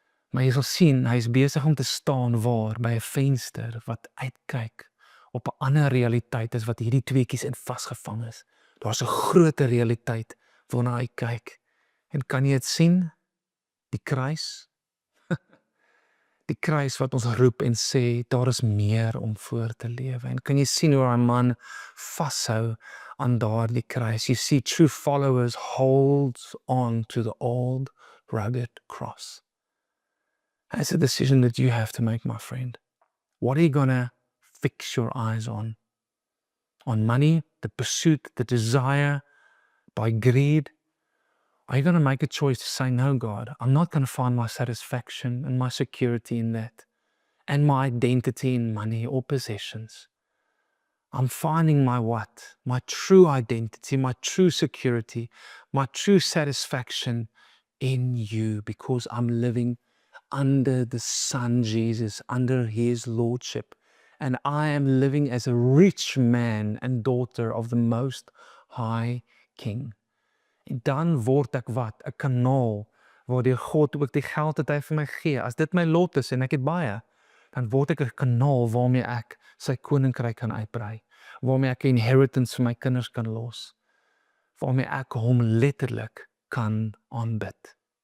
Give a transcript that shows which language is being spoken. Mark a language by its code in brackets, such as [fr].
[af] Maar jy sal sien, hy is besig om te staan waar by 'n venster wat uitkyk op 'n ander realiteit as wat hierdie tweeetjies in vasgevang is. Daar's 'n groter realiteit waarna hy kyk. En kan jy dit sien? Die kruis? Die kruis wat ons roep en sê, daar is meer om voor te lewe. En kan jy sien hoe daai man vashou aan daardie kruis? [en] You see, true followers hold on to the old rugged cross. It's a decision that you have to make, my friend. What are you gonna fix your eyes on? On money, the pursuit, the desire, by greed? Are you going to make a choice to say, no, God, I'm not going to find my satisfaction and my security in that, and my identity in money or possessions. I'm finding my what? My true identity, my true security, my true satisfaction in you, because I'm living under the Son Jesus, under his lordship. And I am living as a rich man and daughter of the Most High King. [af] En dan word ek wat? 'n kanaal waardeur God ook die geld wat hy vir my gee. As dit my lot is en ek het baie, dan word ek 'n kanaal waarmee ek sy koninkryk kan uitbrei, waarmee ek 'n inheritance vir my kinders kan los, waarmee ek hom letterlik kan aanbid.